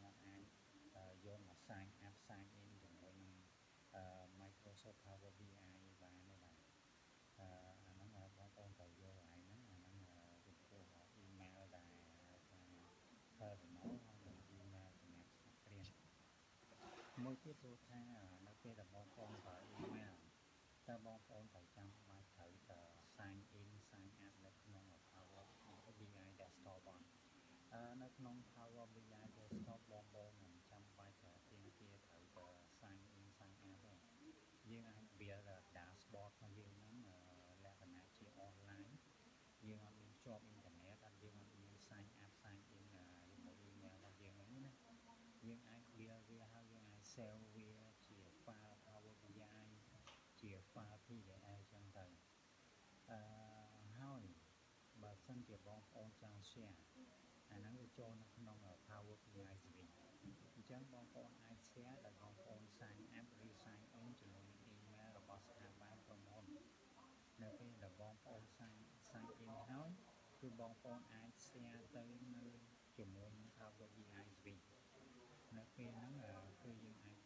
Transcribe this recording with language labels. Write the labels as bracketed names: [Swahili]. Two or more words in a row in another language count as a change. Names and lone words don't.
[Khmer] អាចយកមក [English] sign in [Khmer] ជាមួយនឹងMicrosoft Power BI បានទេបាទអាហ្នឹងបងប្អូនត្រូវយកកន្លែងហ្នឹងអាហ្នឹងចំពោះ email ដែលហៅថា personal និង email សម្រាប់ថ្នាក់រៀនមួយទៀតសួរថានៅពេលដែលបងប្អូនប្រើ email តើបងប្អូនត្រូវចាំបាច់ត្រូវទៅ [English] sign in sign [Khmer] up នៅក្នុង Power BI Desktop អត់នៅក្នុង Power BI Desktop បងប្អូនមិនចាំបាច់ទាមទារត្រូវទៅ [English] sign in sign up [Khmer] ទេយើងអាច [English] build dashboard [Khmer] របស់យើងហ្នឹងលក្ខណៈជា online យើងអត់មានភ្ជាប់អ៊ីនធឺណិតយើងអត់មាន [English] sign up sign in [Khmer] ជាមួយ email របស់យើងហ្នឹងណាយើងអាច build វាហើយយើងអាច save វាជា file Power BI ជា file PDF ចឹងទៅ ហើយបើសិនជាបងប្អូនចង់ share អាហ្នឹងវាចូលនៅក្នុង Power BI Suite អញ្ចឹងបងប្អូនអាច share ដោយបងប្អូន [English] sign up [Khmer] ឬ [English] sign in [Khmer] ជាមួយនឹង email របស់ស្ថាប័នក្រុមហ៊ុននៅពេលដែលបងប្អូន [English] sign in [Khmer] ហើយគឺបងប្អូនអាច share ទៅនៅជាមួយនឹង Power BI Suite នៅពេលហ្នឹងគឺយើង